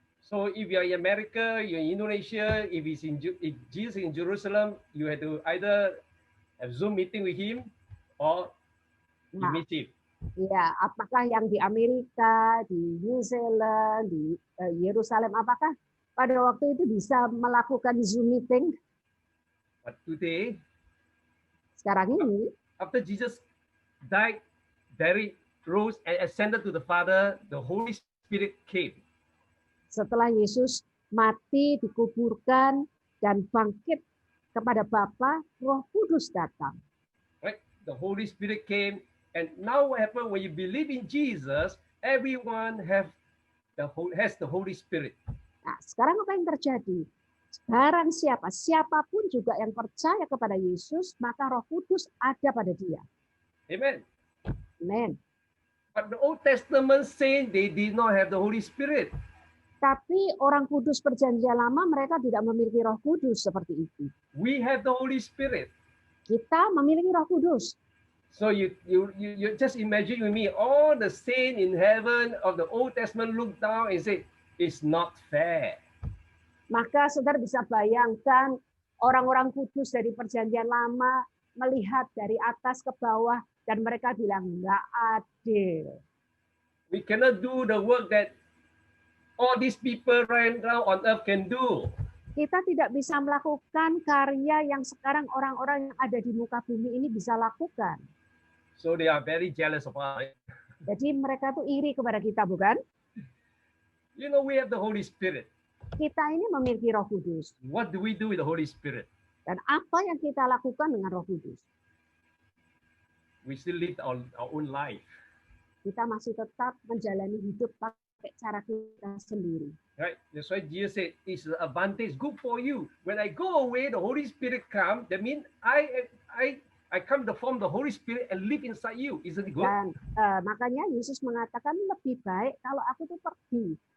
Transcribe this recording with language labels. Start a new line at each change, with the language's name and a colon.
English: So if you're in America, you're in Indonesia, if Jesus in Jerusalem, you have to either have Zoom meeting with him or you meet him.
Indonesian: Ya, apakah yang di Amerika, di New Zealand, di Yerusalem, apakah pada waktu itu bisa melakukan Zoom meeting?
English: But today,
Indonesian: sekarang ini,
English: after Jesus died, buried, rose, and ascended to the Father, the Holy Spirit came.
Indonesian: Setelah Yesus mati, dikuburkan, dan bangkit kepada Bapa, Roh Kudus datang.
English: Right? The Holy Spirit came, and now what happened when you believe in Jesus? Everyone has the Holy Spirit.
Indonesian: Nah, sekarang apa yang terjadi? Barang siapapun juga yang percaya kepada Yesus, maka Roh Kudus ada pada dia.
English: Amen. Amen. But the Old Testament saints, they did not have the Holy Spirit.
Indonesian: Tapi orang kudus perjanjian lama mereka tidak memiliki Roh Kudus seperti itu.
English: We have the Holy Spirit.
Indonesian: Kita memiliki Roh Kudus.
English: So you just imagine with me, all the saints in heaven of the Old Testament look down and say, it's not fair.
Indonesian: Maka saudara bisa bayangkan orang-orang kudus dari perjanjian lama melihat dari atas ke bawah dan mereka bilang nggak adil.
English: We cannot do the work that all these people right now on earth can do.
Indonesian: Kita tidak bisa melakukan karya yang sekarang orang-orang yang ada di muka bumi ini bisa lakukan.
English: So they are very jealous of us.
Indonesian: Jadi mereka tuh iri kepada kita, bukan?
English: You know, we have the Holy Spirit.
Indonesian: Kita ini memiliki Roh Kudus.
English: What do we do with the Holy Spirit?
Indonesian: Dan apa yang kita lakukan dengan Roh Kudus?
English: We still live our own life.
Indonesian: Kita masih tetap menjalani hidup pakai cara kita sendiri.
English: Right? That's why Jesus said, it's an advantage, good for you. When I go away, the Holy Spirit come. That means I come to form the Holy Spirit and live inside you. Isn't it good?
Indonesian: Dan makanya Yesus mengatakan lebih baik kalau aku tuh pergi.